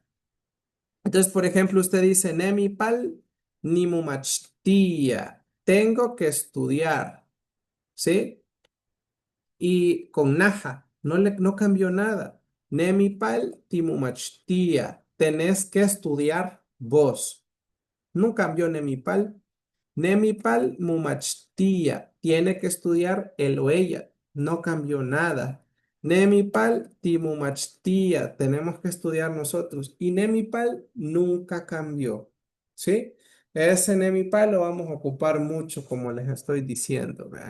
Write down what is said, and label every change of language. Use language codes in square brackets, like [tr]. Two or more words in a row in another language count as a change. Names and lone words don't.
[es] Entonces, por ejemplo, usted dice, [ppl] Nemipal ni mumachtia, [es] tengo que estudiar, ¿sí? Y con naja, no cambió nada. [ppl] Nemipal timumachtia, [es] tenés que estudiar vos. No cambió Nemipal. [ppl] Nemipal mumachtia, [es] tiene que estudiar él o ella, no cambió nada. [ppl] Nemipal timumachtia, [es] tenemos que estudiar nosotros. Y Nemipal nunca cambió, ¿sí? Ese Nemipal lo vamos a ocupar mucho, como les estoy diciendo, ¿verdad?